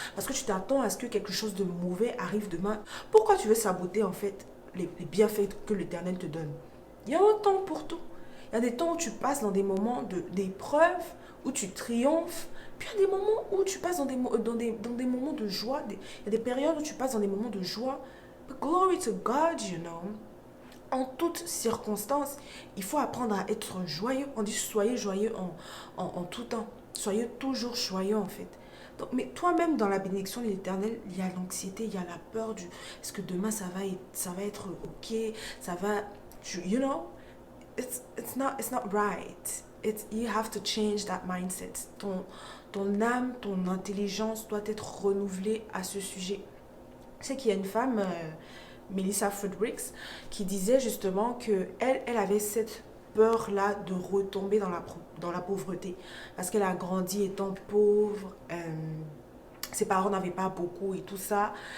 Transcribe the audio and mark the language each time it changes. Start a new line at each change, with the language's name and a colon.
French: Parce que tu t'attends à ce que quelque chose de mauvais arrive demain. Pourquoi tu veux saboter en fait les bienfaits que l'Éternel te donne? Il y a un temps pour tout. Il y a des temps où tu passes dans des moments d'épreuve, où tu triomphes. Puis il y a des moments où tu passes dans des moments de joie. Il y a des périodes où tu passes dans des moments de joie.
English: But glory to God, you know.
French: En toutes circonstances, il faut apprendre à être joyeux. On dit soyez joyeux en tout temps. Soyez toujours joyeux en fait. Donc, mais toi-même dans la bénédiction de l'Éternel, il y a l'anxiété, il y a la peur du est-ce que demain ça va être ok, ça va,
English: you know, it's not right. You have to change that mindset.
French: Ton âme, ton intelligence doit être renouvelée à ce sujet. Je sais qu'il y a une femme Melissa Fredericks, qui disait justement qu'elle avait cette peur-là de retomber dans la pauvreté. Parce qu'elle a grandi étant pauvre, ses parents n'avaient pas beaucoup et tout ça.